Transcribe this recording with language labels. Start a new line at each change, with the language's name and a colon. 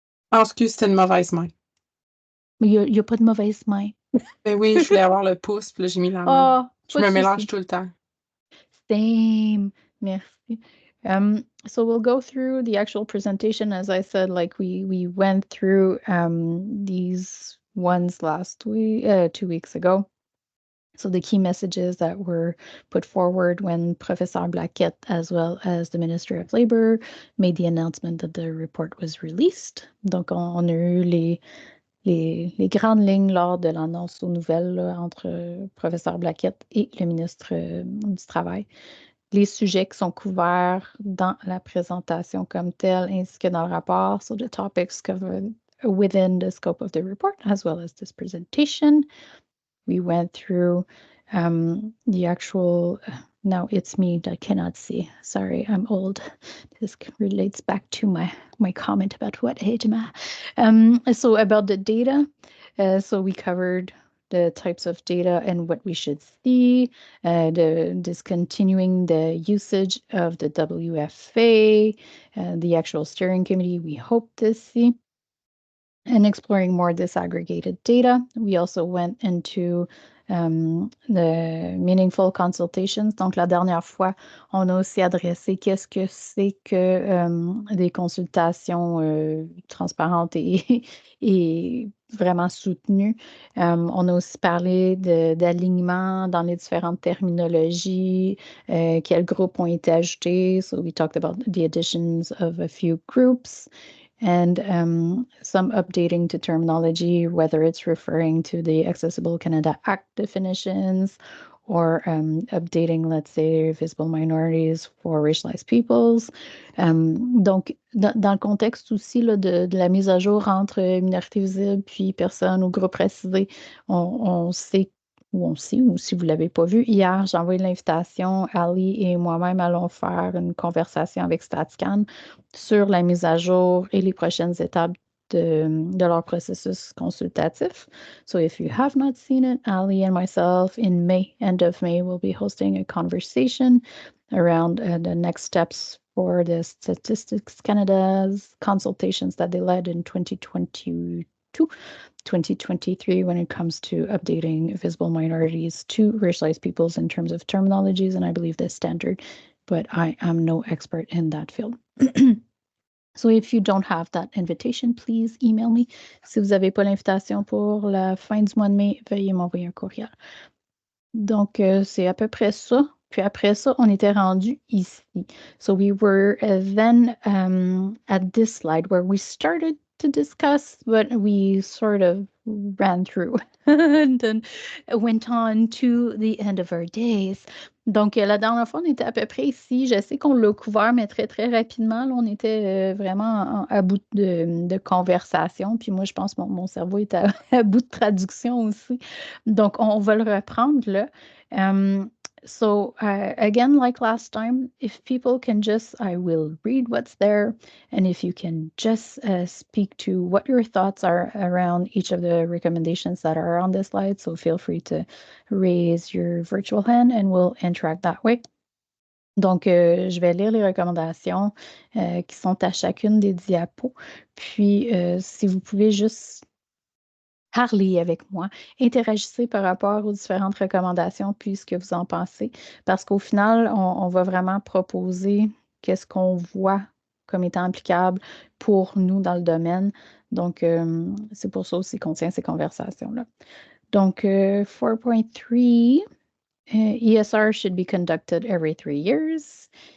French: Ah, excuse, c'était une mauvaise main. Mais il n'y a pas de mauvaise main. Ben oui, je voulais avoir le pouce, puis là, j'ai mis la main. Je me mélange tout le temps.
English: Same. Merci. So we'll go through the actual presentation. As I said, like we went through these ones last week, 2 weeks ago. So the key messages that were put forward when Professor Blackett, as well as the Minister of Labor, made the announcement that the report was released.
French: Donc on a eu les grandes lignes lors de l'annonce aux nouvelles là, entre Professeur Blackett et le ministre du Travail. Les sujets qui sont couverts dans la présentation comme telle, ainsi que dans le rapport.
English: So the topics covered within the scope of the report, as well as this presentation. We went through the actual, now it's me that cannot see. Sorry, I'm old. This relates back to my comment about what age am I. So about the data, so we covered the types of data and what we should see, discontinuing the usage of the WFA, the actual steering committee we hope to see, and exploring more disaggregated data. We also went into the meaningful consultations.
French: Donc, la dernière fois, on a aussi adressé qu'est-ce que c'est que des consultations transparentes et vraiment soutenues. On a aussi parlé d'alignement dans les différentes terminologies, quels groupes ont été ajoutés.
English: So we talked about the additions of a few groups. And some updating to terminology, whether it's referring to the Accessible Canada Act definitions or updating, let's say, visible minorities for racialized peoples.
French: Donc, dans le contexte aussi là, de la mise à jour entre minorités visibles puis personnes ou groupes racisés, on sait ou si vous ne l'avez pas vu, hier, j'ai envoyé l'invitation. Ali et moi-même allons faire une conversation avec StatsCan sur la mise à jour et les prochaines étapes de leur processus consultatif.
English: So if you have not seen it, Ali and myself in May, end of May, will be hosting a conversation around the next steps for the Statistics Canada's consultations that they led in 2022, 2023 when it comes to updating visible minorities to racialized peoples in terms of terminologies, and I believe the standard, but I am no expert in that field. So if you don't have that invitation, please email me.
French: Si vous n'avez pas l'invitation pour la fin du mois de mai, veuillez m'envoyer un courriel. Donc, c'est à peu près ça. Puis après ça, on était rendu ici. So we were then at this slide where we started to discuss, but we sort of ran through and then went on to the end of our days. Donc, la dernière fois, on était à peu près ici. Je sais qu'on l'a couvert, mais très, très rapidement. Là, on était vraiment à bout de conversation. Puis moi, je pense que mon cerveau est à bout de traduction aussi. Donc, on va le reprendre là.
English: So again, like last time, if people can just, I will read what's there. And if you can just speak to what your thoughts are around each of the recommendations that are on this slide. So feel free to raise your virtual hand and we'll interact that way.
French: Donc, je vais lire les recommandations qui sont à chacune des diapos. Puis, si vous pouvez juste parlez avec moi, interagissez par rapport aux différentes recommandations, puis ce que vous en pensez, parce qu'au final, on va vraiment proposer qu'est-ce qu'on voit comme étant applicable pour nous dans le domaine. Donc, c'est pour ça aussi qu'on tient ces conversations-là.
English: Donc, 4.3, ESR should be conducted every 3 years.